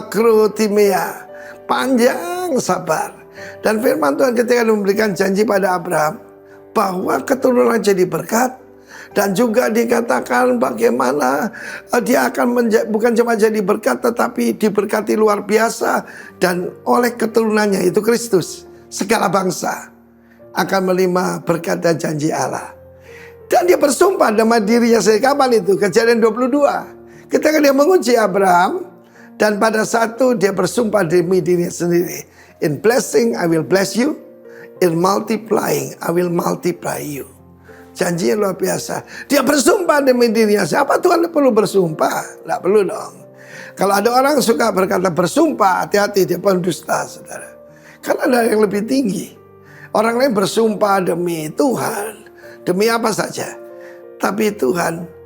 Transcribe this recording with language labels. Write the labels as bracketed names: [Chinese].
[Indonesian] Makrotimea, panjang sabar. Dan firman Tuhan ketika memberikan janji pada Abraham bahwa keturunan jadi berkat, dan juga dikatakan bagaimana dia akan bukan cuma jadi berkat tetapi diberkati luar biasa, dan oleh keturunannya itu Kristus segala bangsa akan menerima berkat dan janji Allah. Dan dia bersumpah sama dirinya sendiri. Kapan itu? Kejadian 22. Ketika dia menguji Abraham, dan pada saat itu dia bersumpah demi dirinya sendiri. [English] In blessing I will bless you. In multiplying I will multiply you. [Indonesian] Janji yang luar biasa. Dia bersumpah demi dirinya. Siapa Tuhan perlu bersumpah? Tidak perlu dong. Kalau ada orang suka berkata bersumpah, hati-hati, dia pendusta, saudara. Karena ada yang lebih tinggi. Orang lain bersumpah demi Tuhan, demi apa saja. Tapi Tuhan